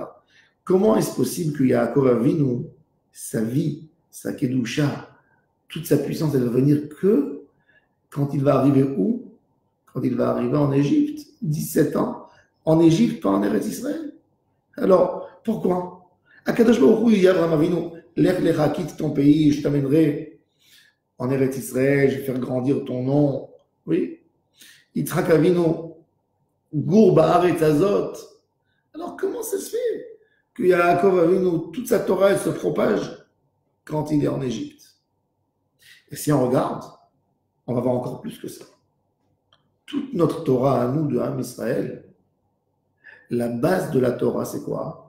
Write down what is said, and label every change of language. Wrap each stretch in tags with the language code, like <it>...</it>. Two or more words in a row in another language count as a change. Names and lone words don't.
<fr>Comment est-ce possible que Yaakov Avinu, sa vie, sa Kedusha, toute sa puissance, elle va venir que quand il va arriver où? Quand il va arriver en Égypte, 17 ans, en Égypte, pas en Eretz Israël. Alors, pourquoi? Akadosh Baruch Hu, il y a Abraham Avinu,</fr> <he>לך לך,</he> <fr>quitte ton pays, je t'amènerai en Eretz Israël, je vais faire grandir ton nom. Oui. Yitzhak Avinu,</fr> <he>גור בארץ הזאת.</he> <fr>Alors, comment ça se fait que Yaakov Avinu, toute sa Torah, elle se propage quand il est en Égypte? Et si on regarde, on va voir encore plus que ça. Toute notre Torah à nous, de Ham Israël, la base de la Torah, c'est quoi?</fr>